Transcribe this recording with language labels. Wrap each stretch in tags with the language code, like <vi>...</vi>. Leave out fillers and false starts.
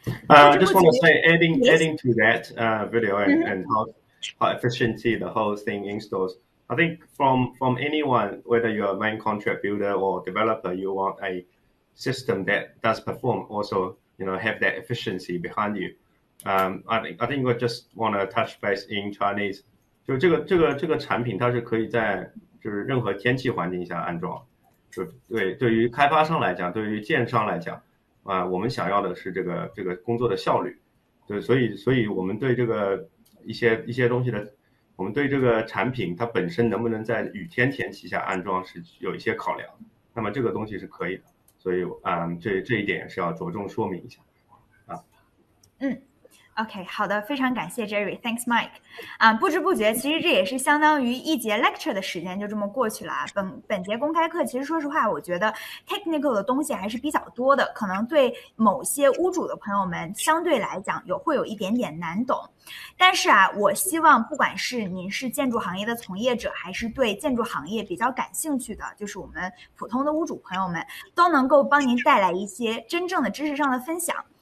<en>I just want to say, adding to that video and how efficiently the whole thing installs. I think from anyone, whether you're a main contract builder or developer, you want a system that does perform, also have that efficiency behind you. I think we just want to touch base in Chinese.</en> <zh>就这个产品，它是可以在就是任何天气环境下安装。就对于开发商来讲，对于建商来讲。我们想要的是这个工作的效率，对，所以我们对这个一些东西的，我们对这个产品它本身能不能在雨天天气下安装是有一些考量，那么这个东西是可以的，所以这一点是要着重说明一下啊。 OK， 好的，非常感谢 Jerry，</zh> <en>Thanks Mike。</en> <zh>不知不觉，其实这也是相当于一节 lecture 的时间就这么过去了啊。本节公开课，其实说实话，我觉得 technical 的东西还是比较多的，可能对某些屋主的朋友们相对来讲会有一点点难懂。但是我希望不管是您是建筑行业的从业者，还是对建筑行业比较感兴趣的，就是我们普通的屋主朋友们，都能够帮您带来一些真正的知识上的分享。</zh>